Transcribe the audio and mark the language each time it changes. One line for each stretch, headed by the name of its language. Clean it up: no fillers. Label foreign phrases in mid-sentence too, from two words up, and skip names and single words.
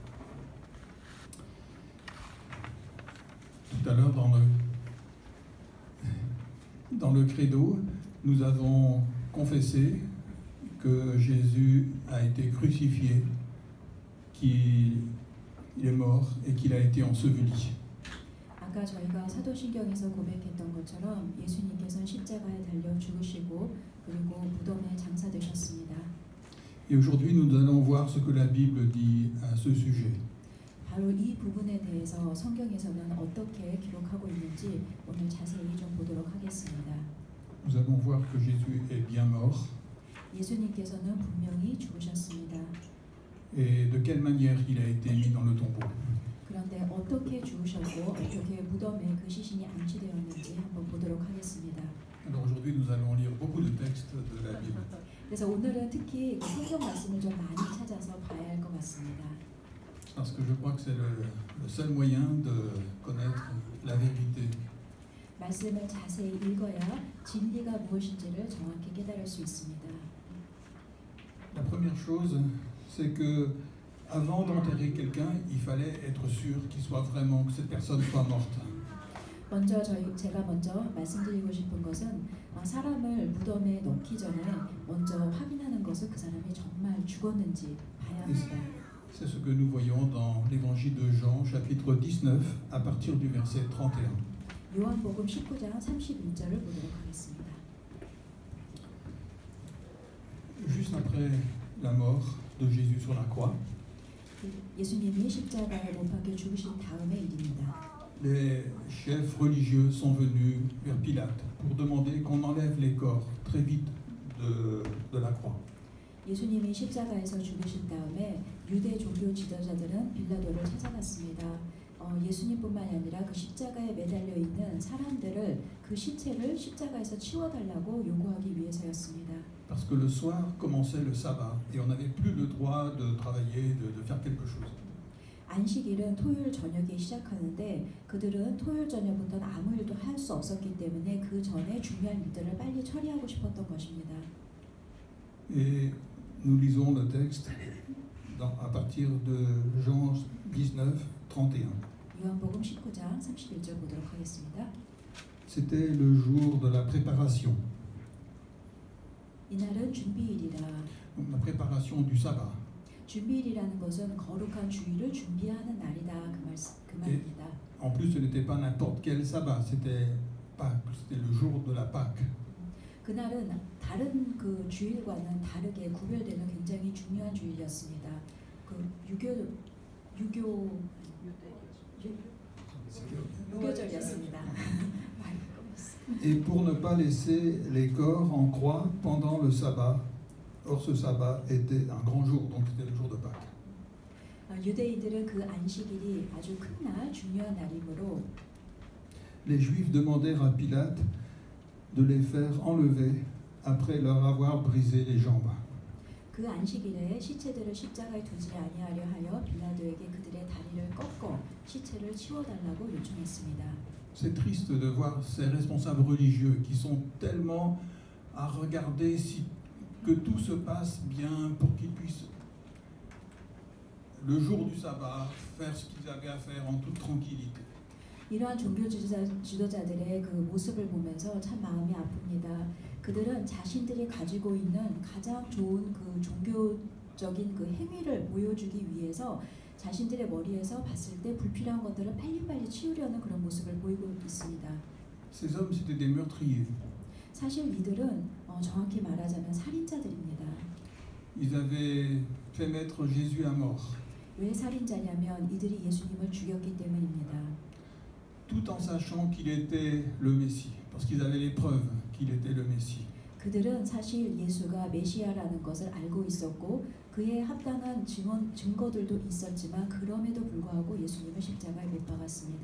French: Tout à l'heure, dans le credo, nous avons confessé que Jésus a été crucifié, qu'il est mort et qu'il a été enseveli.
Korean: 아까 저희가 사도신경에서 고백했던 것처럼 예수님께서는 십자가에 달려 죽으시고 그리고 무덤에 장사되셨습니다.
French: Et aujourd'hui, nous allons voir ce que la Bible dit à ce sujet.
Korean: 바로 이 부분에 대해서 성경에서는 어떻게 기록하고 있는지 오늘 자세히 좀 보도록 하겠습니다.
French: Nous allons voir que Jésus est bien mort.
Korean: 예수님께서는 분명히 죽으셨습니다.
French: Et de quelle manière il a été mis dans le tombeau.
Korean: 그런데 어떻게 죽으셨고 어떻게 무덤에 그 시신이 안치되었는지 한번 보도록 하겠습니다.
French: Alors aujourd'hui, nous allons lire beaucoup de textes de la Bible.
Korean: 그래서 오늘은 특히 그 성경 말씀을 좀 많이 찾아서 봐야 할 것 같습니다.
French: Parce que je crois que c'est le seul moyen de connaître la vérité.
Korean: 말씀을 자세히 읽어야 진리가 무엇인지를 정확히 깨달을 수 있습니다.
French: La première chose, c'est que avant d'enterrer quelqu'un, il fallait être sûr qu'il soit vraiment, que cette personne soit morte.
Korean: 먼저 제가 먼저 말씀드리고 싶은 것은 사람을 무덤에 넣기 전에 먼저 확인하는 것은 그 사람이 정말 죽었는지 봐야 합니다.
French: C'est ce que nous voyons dans l'évangile de Jean, chapitre 19, à partir du verset 31.
Korean: 요한복음 19장 31절을 보도록 하겠습니다.
French: Juste après la mort de Jésus sur la croix,
Korean: 예수님이 십자가에 못 박혀 죽으신 다음의 일입니다.
French: les chefs religieux sont venus vers Pilate pour demander qu'on enlève les corps très vite de la croix.
Korean: 예수님이 십자가에서 죽으신 다음에 유대 종교 지도자들은 빌라도를 찾아갔습니다. 예수님뿐만이 아니라 그 십자가에 매달려 있는 사람들을 그 시체를 십자가에서 치워달라고 요구하기 위해서였습니다.
French: Parce que le soir commençait le sabbat et on n'avait plus le droit de travailler, de faire quelque chose.
Korean: 안식일은 토요일 저녁에 시작하는데 그들은 토요일 저녁부터는 아무 일도 할 수 없었기 때문에 그 전에 중요한 일들을 빨리 처리하고 싶었던 것입니다.
French: Et nous lisons le texte à partir de Jean 19, 31.
Korean: 요한복음 19장 31절 보도록 하겠습니다.
French: C'était le jour de la préparation.
Korean: 이날은 준비일이라.
French: Donc, la préparation du sabbat.
Korean: 준비일이라는 것은 거룩한 주일을 준비하는 날이다 그 말입니다.
French: En plus, ce n'était pas n'importe quel sabbat, c'était Pâques, c'était le jour de la Pâque.
Korean: 그날은 다른 그 주일과는 다르게 구별되는 굉장히 중요한 주일이었습니다. 그 유교절이었습니다.
French: Et pour ne pas laisser les corps en croix pendant le sabbat. Or, ce sabbat était un grand jour, donc c'était le jour de Pâques.
Korean: 유대인들은 그 안식일이 아주 큰 날, 중요한 날이므로
French: les Juifs demandèrent à Pilate de les faire enlever après leur avoir brisé les jambes.
Korean: 그 안식일에 시체들을 십자가에 두지 아니하려 하여 빌라도에게 그들의 다리를 꺾어 시체를 치워달라고 요청했습니다.
French: C'est triste de voir ces responsables religieux qui sont tellement à regarder que tout se passe bien pour qu'ils puissent, le jour du sabbat, faire ce qu'ils avaient à faire en toute tranquillité.
Korean: 이러한 종교 지도자들의 그 모습을 보면서 참 마음이 아픕니다. 그들은 자신들이 가지고 있는 가장 좋은 그 종교적인 그 행위를 보여주기 위해서 자신들의 머리에서 봤을 때 불필요한 것들을 빨리빨리 치우려는 그런 모습을 보이고 있습니다.
French: Ces hommes, c'était des meurtriers.
Korean: 사실 이들은 정확히 말하자면 살인자들입니다.
French: Ils avaient fait mettre Jésus à mort,
Korean: 왜 살인자냐면 이들이 예수님을 죽였기 때문입니다.
French: tout en sachant qu'il était le Messie, parce qu'ils avaient les preuves qu'il était le Messie.
Korean: 그들은 사실 예수가 메시아라는 것을 알고 있었고 그에 합당한 증거들도 있었지만 그럼에도 불구하고 예수님을 십자가에 못 박았습니다.